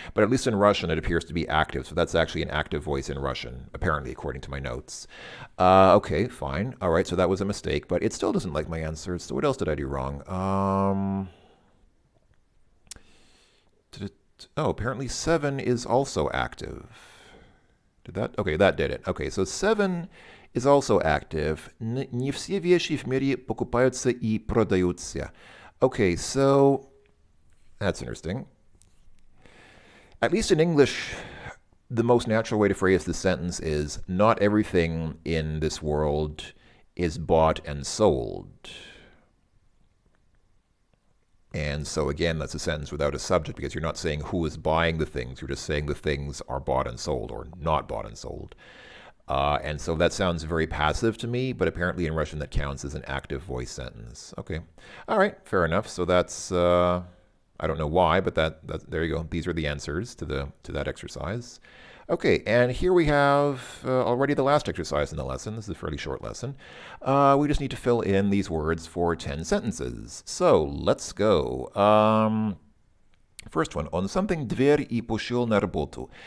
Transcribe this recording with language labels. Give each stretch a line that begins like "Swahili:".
English: But at least in Russian, it appears to be active. So that's actually an active voice in Russian, apparently, according to my notes. Okay, fine. All right, so that was a mistake. But it still doesn't like my answers. So what else did I do wrong? Apparently 7 is also active. Did that? Okay, that did it. Okay, so 7 is also active.
Russian: Не все вещи в мире покупаются и продаются.
English: Okay, so that's interesting. At least in English, the most natural way to phrase this sentence is not everything in this world is bought and sold. And so again, that's a sentence without a subject because you're not saying who is buying the things. You're just saying the things are bought and sold or not bought and sold. And so that sounds very passive to me, but apparently in Russian that counts as an active voice sentence. Okay. All right, fair enough. So that's, I don't know why, but that there you go. These are the answers to that exercise. Okay, and here we have already the last exercise in the lesson. This is a fairly short lesson. We just need to fill in these words for 10 sentences. So let's go. First one.
Russian: Он something дверь и пошел на работу.